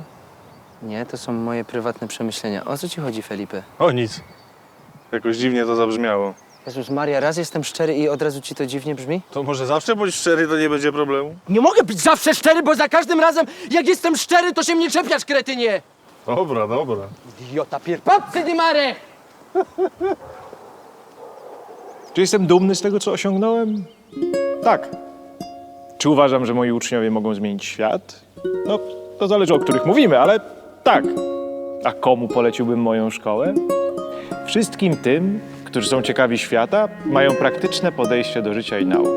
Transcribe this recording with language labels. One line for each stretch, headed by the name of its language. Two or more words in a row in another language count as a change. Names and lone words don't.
Polish: Nie, to są moje prywatne przemyślenia. O co ci chodzi, Felipe? O nic. Jakoś dziwnie to zabrzmiało. Jezus Maria, raz jestem szczery i od razu ci to dziwnie brzmi? To może zawsze bądź szczery, to nie będzie problemu? Nie mogę być zawsze szczery, bo za każdym razem, jak jestem szczery, to się mnie czepiasz, kretynie! Dobra, dobra. Idiota pierpapcy, di mare! Czy jestem dumny z tego, co osiągnąłem? Tak. Czy uważam, że moi uczniowie mogą zmienić świat? No, to zależy, o których mówimy, ale tak. A komu poleciłbym moją szkołę? Wszystkim tym, którzy są ciekawi świata, mają praktyczne podejście do życia i nauki.